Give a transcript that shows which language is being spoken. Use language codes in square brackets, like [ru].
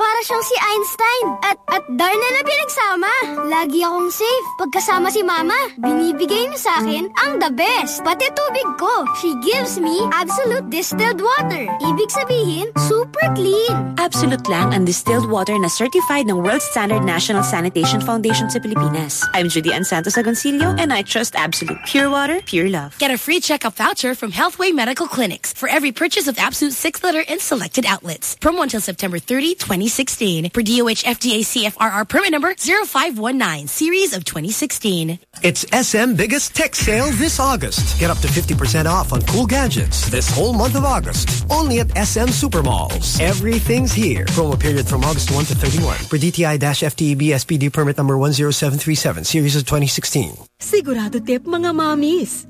[tl] Para siyang si Einstein. At darna na pinagsama. Lagi akong safe. Pagkasama si mama, binibigay niya sa akin ang [en] the best. [tl] Pati tubig ko. [en] She gives me Absolute Distilled Water. [tl] Ibig sabihin, super clean. Absolute lang ang distilled water na certified ng World Standard National Sanitation Foundation sa Pilipinas. [en] I'm Judy Ann Santos Agoncillo and I trust Absolute. Pure water, pure love. Get a free checkup voucher from Healthway Medical Clinics for every purchase of Absolute 6-liter in selected outlets. Promo until September 30, 2016 per DOH FDA CFRR permit number 0519, series of 2016. It's SM Biggest Tech Sale this August. Get up to 50% off on cool gadgets this whole month of August. Only at SM Supermalls. Everything's here. Promo period from August 1 to 31. For DTI-FTEB SPD permit number 10737, series of 2016. [tl] Sigurado tip, mga mommies.